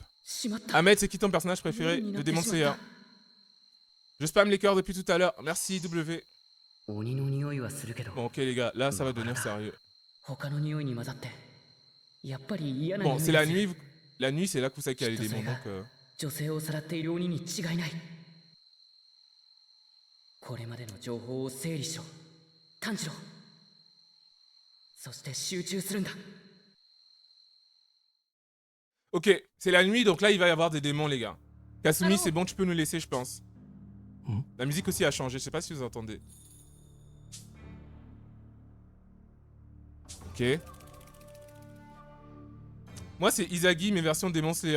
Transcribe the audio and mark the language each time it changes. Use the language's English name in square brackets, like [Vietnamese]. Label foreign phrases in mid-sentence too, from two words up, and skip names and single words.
[French] Ahmed, c'est qui ton personnage préféré de Demon Slayer? Je spamme les cœurs depuis tout à l'heure. Merci, W. Bon, ok, les gars, là, ça va devenir sérieux. Bon, c'est la nuit. La nuit, c'est là que vous savez qu'il y a les démons, donc... [Japanese] これまでの情報を整理しろ炭治郎そして集中するんだ。 [French] Ok, c'est la nuit, donc là, il va y avoir des démons, les gars. Kasumi, c'est bon, tu peux nous laisser, je pense. La musique aussi a changé, je sais pas si vous entendez. Ok. Moi, c'est Izagi, mes versions Demon Slayer.